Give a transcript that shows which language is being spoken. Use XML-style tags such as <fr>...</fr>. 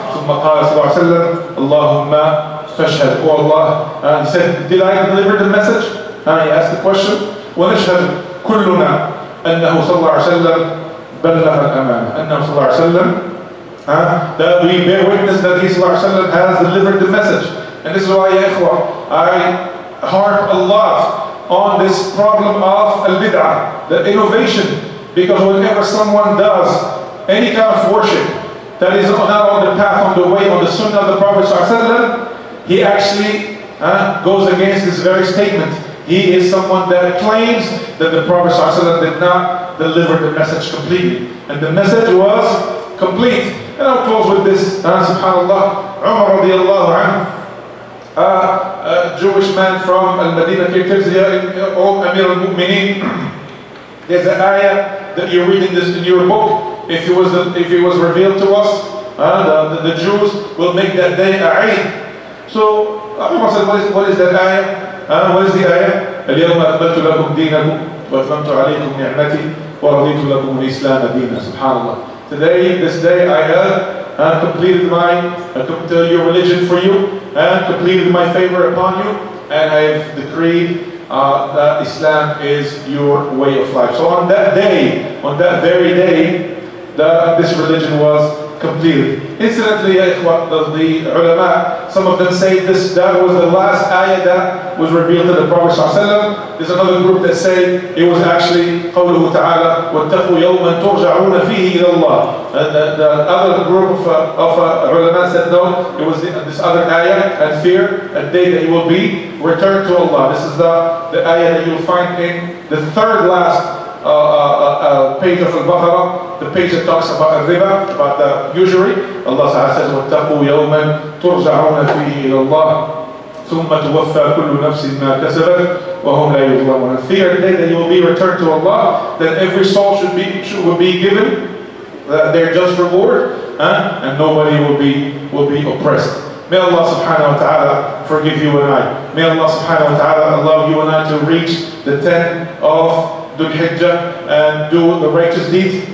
<ar>ثم قال صلى الله عليه وسلم اللهم فاشهد.</ar> <en>Oh Allah, he said, did I deliver the message? And he asked the question.</en> <ar>ونشهد كلنا أنه صلى الله عليه وسلم بلغ الأمانة. أنه صلى الله عليه وسلم</ar> <en>that we bear witness that he صلى الله عليه وسلم has delivered the message. And this is why, ya ikhwah, I harp a lot on this problem of al-bid'ah, the innovation, because whenever someone does any kind of worship that is not on the path, on the way, on the sunnah of the Prophet ﷺ, he actually goes against this very statement. He is someone that claims that the Prophet ﷺ did not deliver the message completely, and the message was complete. And I'll close with this. Subhanallah, Umar radiallahu anhu, a Jewish man from Al-Madinah, Amir al-Mu'mineen. There's an ayah that you read in your book. If it was revealed to us, the Jews will make that day a Eid. So Umar said, what is that ayah? What is the ayah?</en> <ar>اليوم أكملت لكم دينكم وأتممت عليكم نعمتي ورضيت لكم الإسلام دينا.</ar> <en>Subhanallah. Today, this day, I have completed your religion for you, and completed my favor upon you, and I have decreed that Islam is your way of life. So on that day, on that very day, this religion was completed. Incidentally, the ulama, some of them say that was the last ayah that was revealed to the Prophet ﷺ. There's another group that say it was actually</en> <ar>قوله تعالى واتقوا يوما ترجعون فيه إلى الله.</ar> <en>The other group of ulama said no, it was this other ayah, and fear a day that you will be returned to Allah. This is the ayah that you'll find in the third last page of Al-Baqarah, the page that talks about riba, about the usury. Allah Ta'ala says,</en> <ar>وَاتَّقُوا يَوْمًا تُرْجَعُونَ فِيهِ إِلَى اللَّهِ ثُمَّ تُوَفَّى كُلُّ نَفْسٍ مَا كَسَبَتْ وَهُمْ لَا يُظْلَمُونَ.</ar> <en>Fear the day that you will be returned to Allah, that every soul should be given their just reward, and nobody will be oppressed. May Allah subhanahu wa ta'ala forgive you and I. May Allah subhanahu wa ta'ala allow you and I to reach the 10 of Dhul Hijjah and do the righteous deeds.</en>